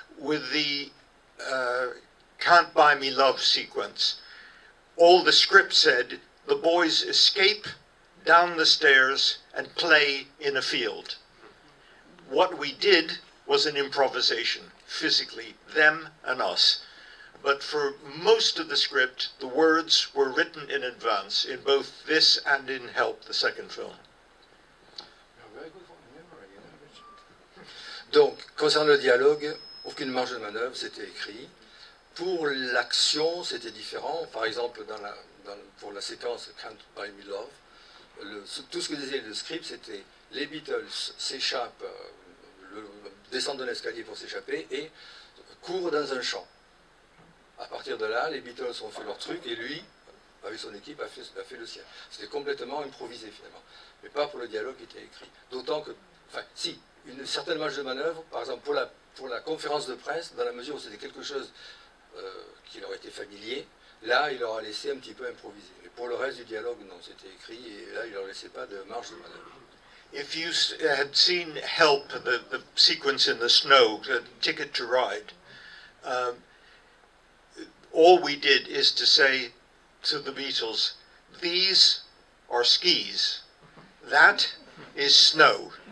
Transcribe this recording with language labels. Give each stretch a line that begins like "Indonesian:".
English: With the Can't Buy Me Love sequence, all the script said, the boys escape down the stairs and play in a field. What we did was an improvisation, physically, them and us. But for most of the script, the words were written in advance, in both this and in Help, the second film.
French: Donc, concernant le dialogue, aucune marge de manœuvre, c'était écrit. Pour l'action, c'était différent. Par exemple, pour la séquence Can't Buy Me Love, tout ce que disait le script, c'était les Beatles s'échappent, descendent de l'escalier pour s'échapper et courent dans un champ. À partir de là, les Beatles ont fait leur truc et lui, avec son équipe, a fait le sien. C'était complètement improvisé finalement, mais pas pour le dialogue qui était écrit. D'autant que, enfin, si, une certaine marge de manœuvre, par exemple pour la conférence de presse, dans la mesure où c'était quelque chose qui leur était familier, là, il leur a laissé un petit peu improviser. Mais pour le reste du dialogue, non, c'était écrit et là, il leur laissait pas de marge de manœuvre.
English: If you had seen Help, the sequence in the snow, Ticket to Ride, all we did is to say to the Beatles, these are skis, that is snow.